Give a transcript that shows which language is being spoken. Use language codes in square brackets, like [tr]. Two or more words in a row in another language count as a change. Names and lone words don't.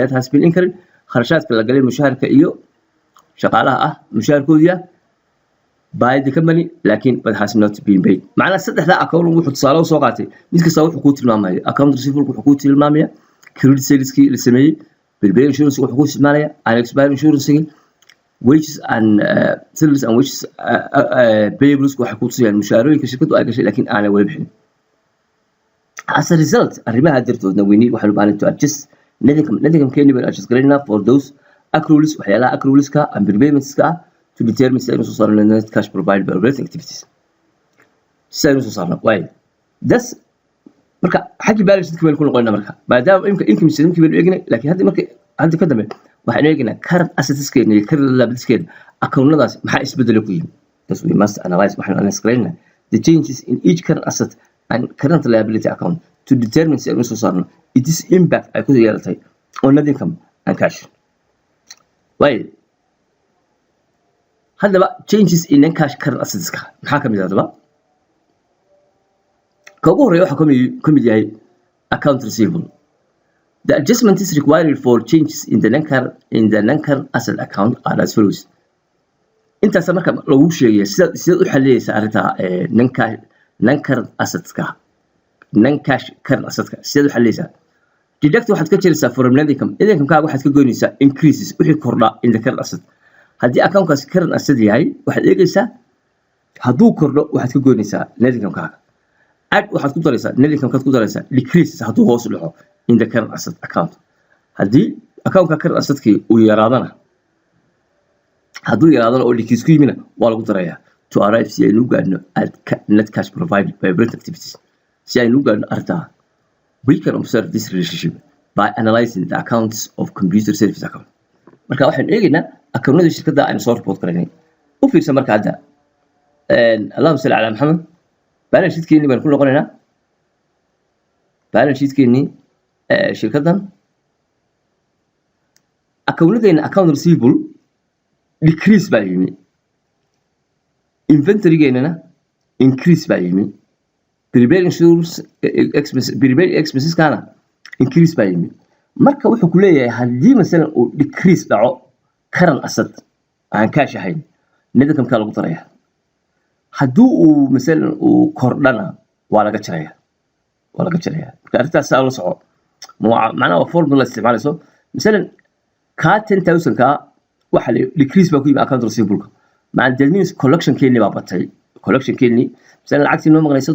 [en] that has been incurred [so] kharashaadka la galay mushaharka iyo shaqaalaha ah mushaharkoodiya [en] by the company [so] laakiin [en] but has not been paid [so] macna saddexda account wuxuu tusaale soo qaatay mid kasta wuxuu ku tilmaamayaa [en] account receivable [so] wuxuu ku tilmaamayaa [en] credit sales [so] ki la sameeyay [en] prepaid insurance [so] wuxuu ku tilmaamayaa [en] unexpired insurance wages and salaries and wages payables [so] waxay ku tusayaan mushaharooyinka shirkadu ay gashay laakiin aanay wali bixin [en] as a result [so] arrimaha dartoodna [en] we need [so] waxaan u baahan [en] to adjust nothing can be adjust garayna for those accruals waxyaalaha accruals ka and prepayments ka to determine [so] say soo saarno [en] net cash provided by operating activities [so] say soo saarno way das marka xaqi [en] balance sheet [so] ku noqonayna marka maadaama [en] income statement [so] ku eegnay laakiin hadda ka dambe waxaan eegnaa [en] current assets [so] keena iyo [en] current liabilities [so] keena account-nadaas maxaa isbedel ku yimid [en] thus we must analyze [so] waxaan analyze garayna [en] the changes in each current asset and current liability account to determine [so] say soo saarno [en] it is impact [so] ay ku yeelatay [en] on net income and cash [so] way [en] haddaba changes in net cash current assets [so] ka maxaa kamid ah ka ugu horeeya waxa kamid yahay [en] account receivable the adjustment is required for changes in the non-current asset account are as follows [so] intaas marka lagu sheegay sida u xaliyaysa arinta [en] non-current assets ka non-cash current assets [so] ka sida u xaliyaysa deduct waxaad ka jiraysaa [en] from net income [so] kaaga waxaad ka goynaysaa increases wixii kordha [en] in the current asset [so] haddii account-kaas [en] current asset [so] yahay waxaad eegaysaa hadduu kordho waxaad ka goynaysaa [en] net income [so] kaaga add waxaad ku daraysaa [en] net income [so] kaad ku daraysaa decreases hadduu hoos u dhaco [en] in the current asset account [so] haddii account-ka [en] current asset- [so] kii uu yaraadana oo decrease ku yimina waa lagu darayaa [en] to arrive [so] si aynu gaadhno [en] at net cash provided by operating activities [so] si aynu gaadhno arrintaa [en] we can observe this relationship by analyzing the accounts of computer service account [so] marka waxaan eegaynaa account-nada shirkadda aynu soo report garaynay u fiirsan marka hadda [ar] اللهم صل على محمد [en] balance sheet- [so] keennii baan ku noqonaynaa [en] balance sheet- [so] keennii shirkaddan account-nadeena [en] account receivable decrease [so] baa yimi inventory-geenana increase baa yimi [en] prepaid insurance expenses [so] kana increase baa yimi marka wuxuu ku leeyahay haddii masalan uu decrease dhaco [en] current asset [so] aan cash ahayn [en] net income [so] ka lagu daraya hadduu uu masalan uu kordhana waa laga jaraya marka arrintaas la soco macnaha waa formula isticmaalayso masalan ka 10000 ka waxa la decrease baa ku yimi [en] account receivable [so] macna [en] that means collection [so] keeni baa batay collection keeni masalan lacagtii noo maqnay